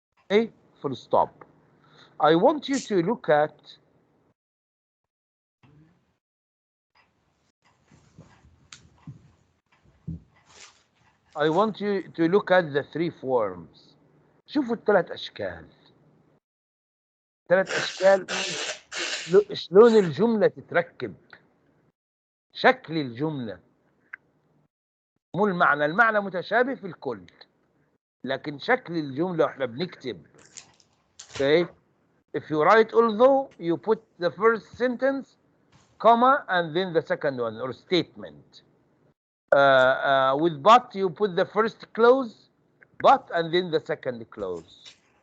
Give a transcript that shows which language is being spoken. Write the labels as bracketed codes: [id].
[en] Okay? Full stop. I want you to look at I want you to look at the three forms. [ar] شوفوا الثلاث أشكال. ثلاث أشكال شلون الجملة تتركب. شكل الجملة مو المعنى. المعنى متشابه في الكل، لكن شكل الجملة واحنا بنكتب. [en] Okay. If you write although, you put the first sentence, comma, and then the second one, or statement. With but, you put the first clause, but, and then the second clause.